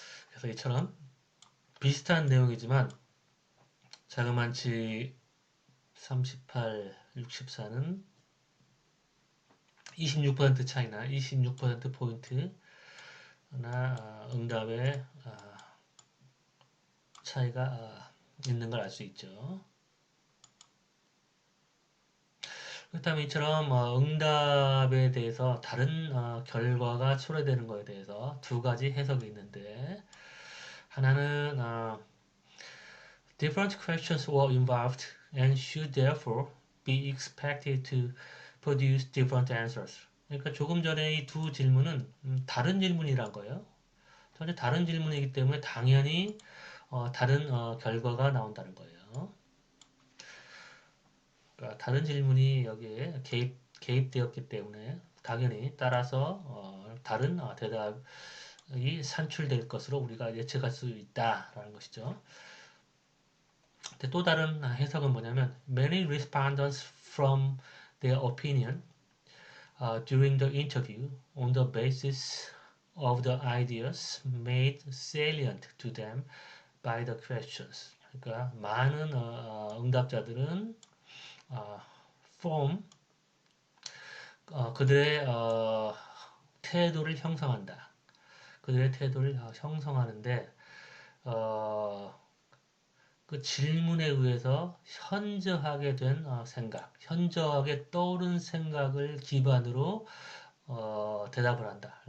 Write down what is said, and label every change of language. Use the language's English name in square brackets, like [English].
[Korean] 그래서 이처럼 비슷한 내용이지만 자그만치 38, 64는 26% 차이나 26%포인트나 응답의 차이가 있는 걸 알 수 있죠. 그렇다면 이처럼 응답에 대해서 다른 결과가 초래되는 것에 대해서 두 가지 해석이 있는데 하나는 [English] different questions were involved and should therefore be expected to produce different answers. [Korean] 그러니까 조금 전에 이 두 질문은 다른 질문이란 거예요. 전혀 다른 질문이기 때문에 당연히 다른 결과가 나온다는 거예요. 그러니까 다른 질문이 여기에 개입되었기 때문에 당연히 따라서 다른 대답이 산출될 것으로 우리가 예측할 수 있다라는 것이죠. 근데 또 다른 해석은 뭐냐면 [English] many respondents from their opinion during the interview on the basis of the ideas made salient to them by the questions. [Korean] 그러니까 많은 응답자들은 form 그들의 태도를 형성한다. 그들의 태도를 형성하는데 그 질문에 의해서 현저하게 된 생각, 현저하게 떠오른 생각을 기반으로 대답을 한다.